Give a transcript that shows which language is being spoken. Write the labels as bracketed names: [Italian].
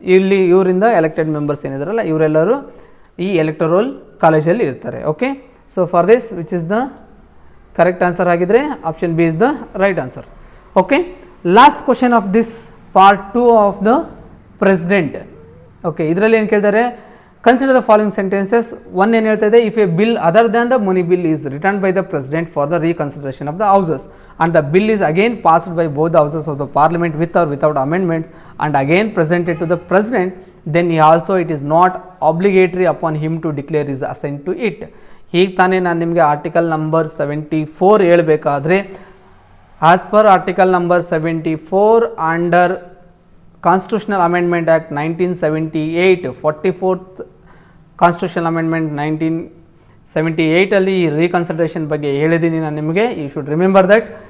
[Kannada] ಇಲ್ಲಿ ಇವರಿಂದ elected members ಏನಿದಾರಲ್ಲ ಇವರೆಲ್ಲರೂ ಈ ಎಲೆಕ್ಟೋರಲ್ ಕಾಲೇಜಲ್ಲಿ ಇರ್ತಾರೆ. [English] Okay, so for this which is the correct answer ಆಗಿದ್ರೆ option B is the right answer. Okay, last question of this part 2 of the president. Okay, [Kannada] ಇದರಲ್ಲಿ ಏನು ಕೇಳ್ತಾರೆ? [English] Consider the following sentences. One [Kannada] ಏನು ಹೇಳ್ತಾ ಇದೆ, [English] If a bill other than the money bill is return by the president for the reconsideration of the houses and the bill is again passed by both the houses of the parliament with or without amendments and again presented to the president, then he also it is not obligatory upon him to declare his assent to it. [Kannada] ಹೀಗೆ ತಾನೇ ನಾನು ನಿಮಗೆ [English] article number 74 ಹೇಳಬೇಕಾದ್ರೆ as per article number 74 under constitutional amendment act 1978 44th constitutional amendment 1978 ಅಲ್ಲಿ ಈ reconsideration [Kannada] ಬಗ್ಗೆ ಹೇಳಿದ್ದೀನಿ ನಾನು ನಿಮಗೆ. [English] You should remember that.